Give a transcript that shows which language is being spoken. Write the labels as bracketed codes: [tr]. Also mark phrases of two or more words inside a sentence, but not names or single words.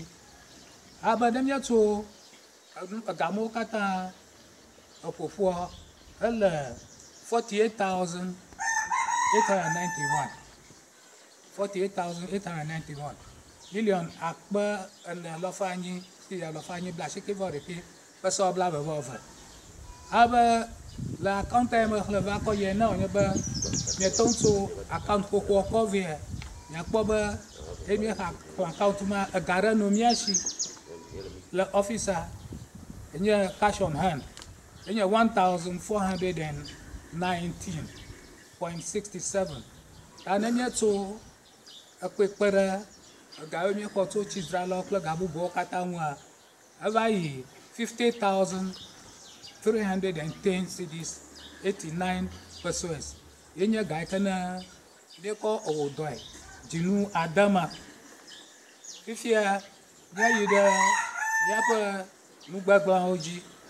[ee] Abe ne míetso egamewo katã eƒoƒoa ele 48,891 48,891 million akpe ene alɔfa anyi si alɔfa anyi bla asieke vɔ ɖekɛ kpesɔ bla eve vɔ eve. Abe le akɔnta yi me xlẽ va kɔ yie ne wònye be míetɔ tso akɔnt xoxoa kɔ via miakpɔ be emi xa akɔnt ma ega ɖe no mía si le ɔfisa enye [en] cash on hand [ee] enye 1419.67 tane mie tso ekpekpere gawo mie xɔ tso tsidralawo kple ga bubuwo katã ŋua eva yi 50,310 cedis 89 pesos yenye ga yike ne míekɔ ewɔ dɔe dzinu adema fifia míayi ɖe míaƒe nugbegblẽwo dzi